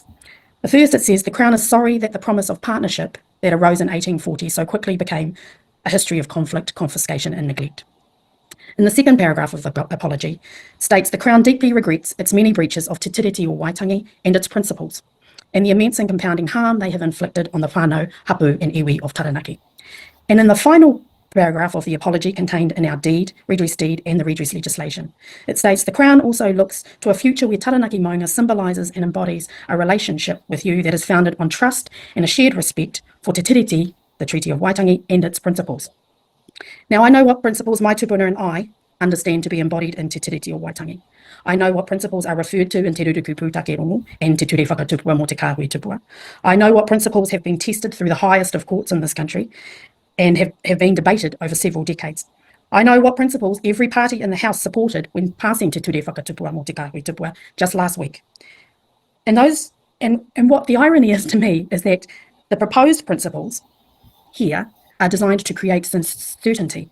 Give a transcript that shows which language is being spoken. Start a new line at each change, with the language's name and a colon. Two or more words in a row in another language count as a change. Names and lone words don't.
English: The first, it says, the Crown is sorry that the promise of partnership that arose in 1840 so quickly became a history of conflict, confiscation and neglect. In the second paragraph of the apology, states the Crown deeply regrets its many breaches of Te Tiriti o Waitangi and its principles, and the immense and compounding harm they have inflicted on the whānau, hapu and iwi of Taranaki. And in the final paragraph of the apology contained in our redress deed and the redress legislation, it states the Crown also looks to a future where Taranaki Maunga symbolises and embodies a relationship with you that is founded on trust and a shared respect for Te Tiriti, the Treaty of Waitangi, and its principles. Now, I know what principles my tupuna and I understand to be embodied in Te Tiriti o Waitangi. I know what principles are referred to in Te Ruruku Pūtake Rongo and Te Ture Whakatupua mō te Kāhui Tupua. I know what principles have been tested through the highest of courts in this country and have been debated over several decades. I know what principles every party in the House supported when passing Te Ture Whakatupua mō te Kāhui Tupua just last week. And what the irony is to me is that the proposed principles here are designed to create certainty.